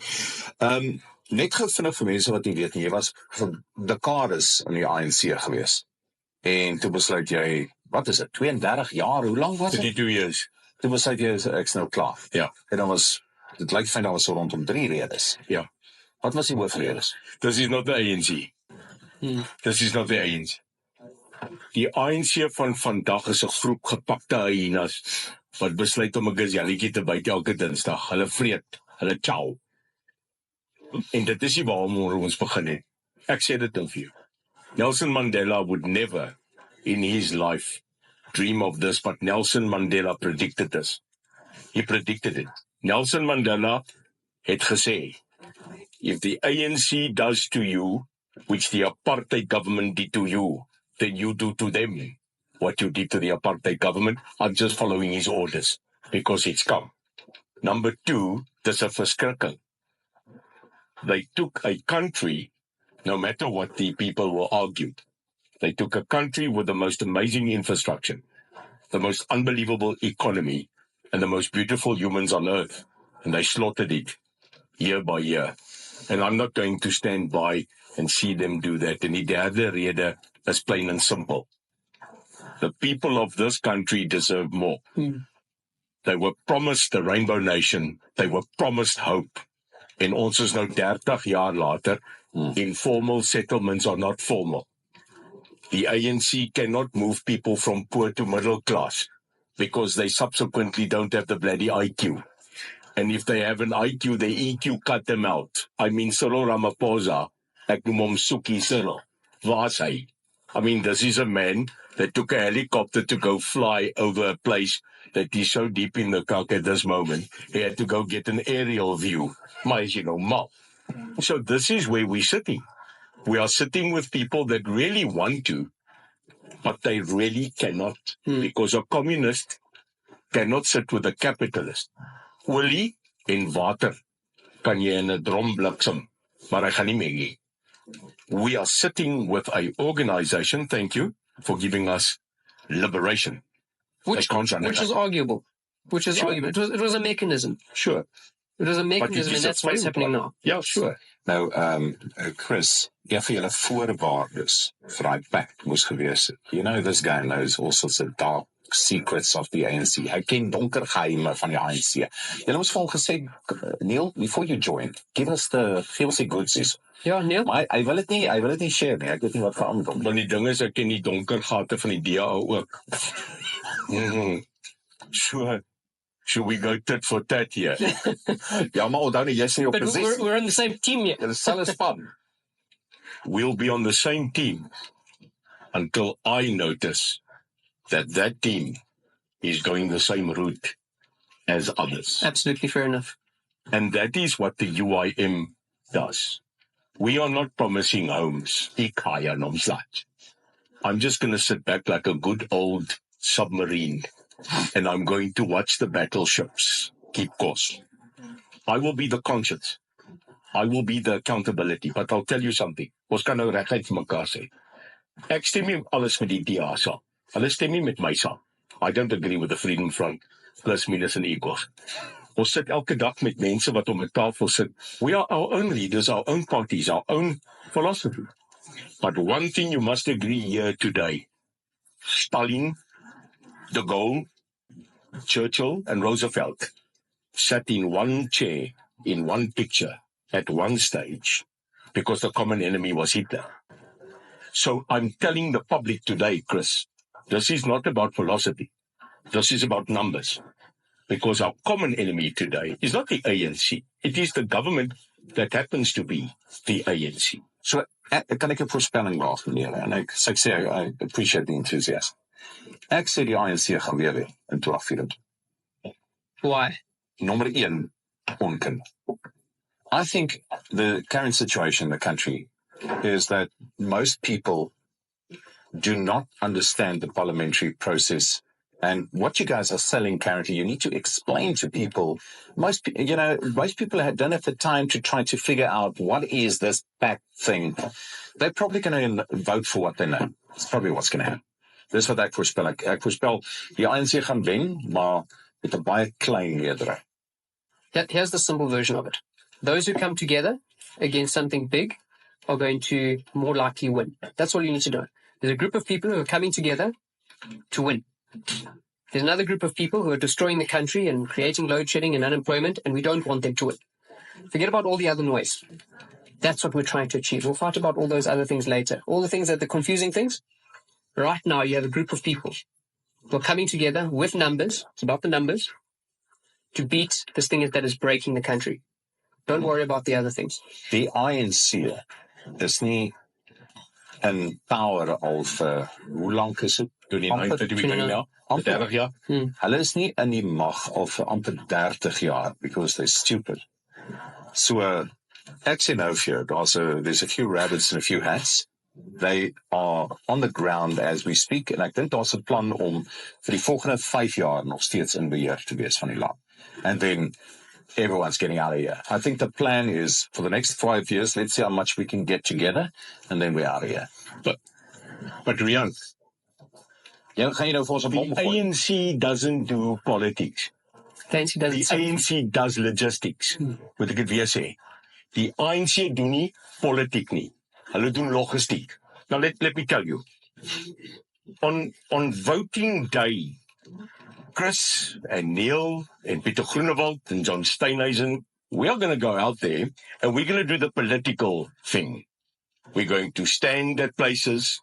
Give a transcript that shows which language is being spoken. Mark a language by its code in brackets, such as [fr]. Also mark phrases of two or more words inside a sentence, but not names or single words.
[af] Net gevinnig vir mense wat nie weet nie, jy was vir dekades in die ANC gewees. En toe besluit jy, wat is dit, 32 jaar, hoe lang was dit? [en] 32 years. [af] Toe besluit jy, ek's nou klaar. Ja. En dan was, dit lyk fyn, dan was so rondom 3 redes. Ja. Wat was die hoofredes? [en] This is not the ANC. This is not the ANC. [af] Die ANC van vandag is 'n groep gepakte hyenas wat besluit om 'n gazelletjie te byt elke Dinsdag. Hulle vreet, hulle chow. En dit is nie waarom ons begin het. Ek sê dit vir jou. [en] Nelson Mandela would never in his life dream of this, but Nelson Mandela predicted this. He predicted it. [af] Nelson Mandela het gesê, [en] if the ANC does to you, which the apartheid government did to you, then you do to them what you did to the apartheid government. I'm just following his orders, because it's come. Number 2, [af] dis 'n verskrikking. [en] They took a country, no matter what the people will argue, they took a country with the most amazing infrastructure, the most unbelievable economy, and the most beautiful humans on earth, and they slaughtered it year by year. And I'm not going to stand by and see them do that. And [af] die derde rede [en] is plain and simple. The people of this country deserve more. They were promised the Rainbow Nation. They were promised hope. [af] En ons is nou 30 jaar later. [en] Informal settlements are not formal. The ANC cannot move people from poor to middle class because they subsequently don't have the bloody IQ. And if they have an IQ, the EQ cut them out. I mean, [af] Cyril Ramaphosa, ek noem hom Soekie Cyril. Waar is hy? [en] I mean, this is a man that took a helicopter to go fly over a place that is so deep in the kak at this moment. He had to go get an aerial view. Maar as you know, mal. So this is where we're sitting. We are sitting with people that really want to, but they really cannot. Because a communist cannot sit with a capitalist. [af] Olie en water kan jy in 'n drom bliksem, maar hy gaan nie mee nie. [en] We are sitting with a organization, thank you for giving us liberation. Which is arguable. Sure. It was a mechanism. Sure. It was a mechanism, and that's what's happening now. Yeah, sure. [af] Nou, Chris, een van julle voorwaardes vir daai pact moes gewees het. [en] You know, this guy knows all sorts of dark secrets of the ANC. [af] Hy ken donker geheime van die ANC. Julle moes vir hom gesê, Neil, [en] before you join, give us the goodsies. [af] Ja, Neil. Maar hy wil dit nie share nie. Ek weet nie wat verander hom. Want die ding is, ek ken die donker gate van die DA ook. [en] Sure. Should we go tit for tat here? [af] Ja, maar onthou nie, jy sê op [en] But [af] posisie. [en] we're on the same team yet. [af] Dit is selfs span. [en] We'll be on the same team until I notice that team is going the same route as others. Absolutely fair enough. And that is what the UIM does. We are not promising homes. I'm just going to sit back like a good old submarine, and I'm going to watch the battleships keep course. I will be the conscience. I will be the accountability. But I'll tell you something. [af] Ons kan nou reguit vir mekaar sê. Ek stem nie alles met die DA saam. Hulle stem nie met my saam. [en] I don't agree with the Freedom Front, plus, minus and equals. [af] Ons sit elke dag met mense wat om 'n tafel sit. [en] We are our own leaders, our own parties, our own philosophy. But one thing you must agree here today. Stalin, de Gaulle, Churchill and Roosevelt sat in one chair, in one picture, at one stage, because the common enemy was Hitler. So I'm telling the public today, Chris, this is not about philosophy. This is about numbers. Because our common enemy today is not the ANC. It is the government that happens to be the ANC. [af] So, kan ek 'n voorspelling waag, meneer? En ek sê, [en] I appreciate the enthusiasm. [af] Ek sê die ANC gaan weer wen in 2024. [en] Why? Number 1, onkunde. I think the current situation in the country is that most people do not understand the parliamentary process. And what you guys are selling currently, you need to explain to people. Most people don't have the time to try to figure out what is this pact thing. They're probably going to vote for what they know. It's probably what's going to happen. [af] Dis wat ek voorspel. Ek voorspel die ANC gaan wen, maar met 'n baie klein meerderheid. [en] Here's the simple version of it. Those who come together against something big are going to more likely win. That's all you need to know. There's a group of people who are coming together to win. There's another group of people who are destroying the country and creating load shedding and unemployment, and we don't want them to win. Forget about all the other noise. That's what we're trying to achieve. We'll fight about all those other things later. All the things that the confusing things. Right now, you have a group of people who are coming together with numbers. It's about the numbers to beat this thing that is breaking the country. Don't worry about the other things. [af] Die ANC is nie in power al vir, hoe lank is dit? 29 30 jaar. Hulle is nie in die mag al vir amper 30 jaar, [en] because they're stupid. So, [af] ek sê nou vir jou, [en] there's a few rabbits and a few hats. They are on the ground as we speak, [af] en ek dink daar's 'n plan om vir die volgende 5 jaar nog steeds in beheer te wees van die land. [en] And then everyone's getting out of here. I think the plan is for the next 5 years, let's see how much we can get together, and then we're out of here. But Riaan, [af] Ja, gaan jy nou vir ons 'n bom [en] the [af] gooi? [en] ANC doesn't do politics. Fancy The doesn't. ANC does logistics. [af] Moet ek dit weer sê? Die ANC doen nie politiek nie. Hulle doen logistiek. [en] Now let me tell you. On voting day, Chris and Neil and Peter Groenewald and John Steenhuisen, we are going to go out there and we're going to do the political thing. We're going to stand at places.